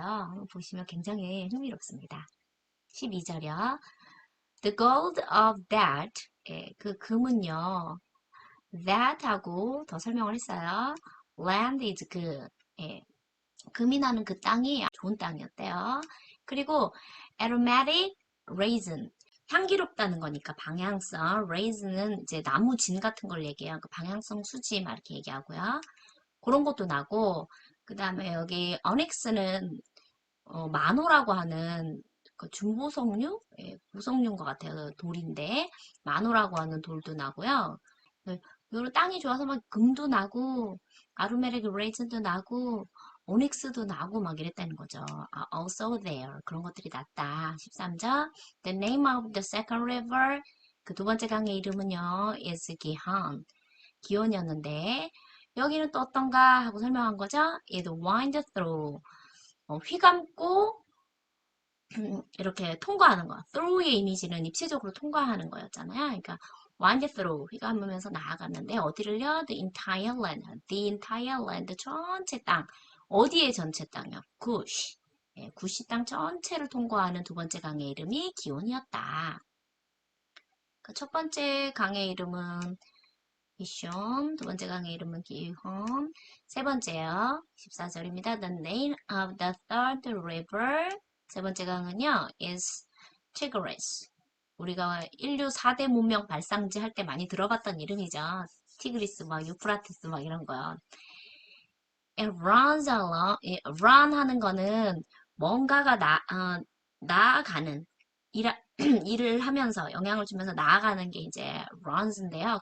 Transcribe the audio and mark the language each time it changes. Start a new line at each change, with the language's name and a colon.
Korean: 한번 보시면 굉장히 흥미롭습니다. 12절이요.
English: The gold of that,
Korean: 예, 그 금은요, that 하고 더 설명을 했어요.
English: Land is good.
Korean: 예, 금이 나는 그 땅이 좋은 땅이었대요.
English: 그리고 aromatic raisin.
Korean: 향기롭다는 거니까 방향성. raisin은 이제 나무 진 같은 걸 얘기해요. 그 방향성 수지 막 이렇게 얘기하고요. 그런 것도 나고, 그 다음에 여기 onyx는 마노라고 하는 그 중보석류? 예, 보석류인 것 같아요. 그 돌인데 마노라고 하는 돌도 나고요. 요 땅이 좋아서 막 금도 나고 아루메릭 레이즌도 나고 오닉스도 나고 막 이랬다는 거죠. Also there 그런 것들이 났다. 13절
English: The name of the second river
Korean: 그 두 번째 강의 이름은요 is 기혼 기혼이었는데 여기는 또 어떤가 하고 설명한 거죠.
English: It winds through
Korean: 휘감고 이렇게 통과하는 거. through의 이미지는 입체적으로 통과하는 거였잖아요. 그러니까
English: wind through
Korean: 휘감으면서 나아갔는데 어디를요?
English: The entire land, the entire land
Korean: 전체 땅. 어디의 전체 땅이요? 구시. 예, 구시 땅 전체를 통과하는 두 번째 강의 이름이 기온이었다. 그 첫 번째 강의 이름은 기숑, 두 번째 강의 이름은 기홈, 세 번째요. 14절입니다.
English: The name of the third river.
Korean: 세 번째 강은요,
English: is Tigris.
Korean: 우리가 인류 4대 문명 발상지 할 때 많이 들어봤던 이름이죠. 티그리스, 막 유프라테스 막 이런 거요.
English: It runs along,
Korean: run 하는 거는 뭔가가 나아가는, 일, 일을 하면서 영향을 주면서 나아가는 게 이제 runs인데요.